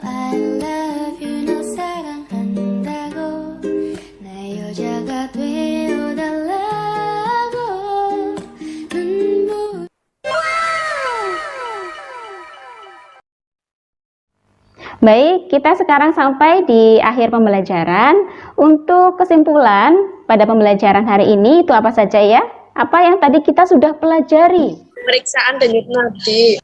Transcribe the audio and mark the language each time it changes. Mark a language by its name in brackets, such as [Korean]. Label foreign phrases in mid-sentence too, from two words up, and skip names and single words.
[English] I love you [Korean] 너 사랑한다고 내 여자가 되어달라고 눈물. [Indonesian] Baik, kita sekarang sampai di akhir pembelajaran. Untuk kesimpulan pada pembelajaran hari ini itu apa saja ya? Apa yang tadi kita sudah pelajari? Pemeriksaan denyut nadi.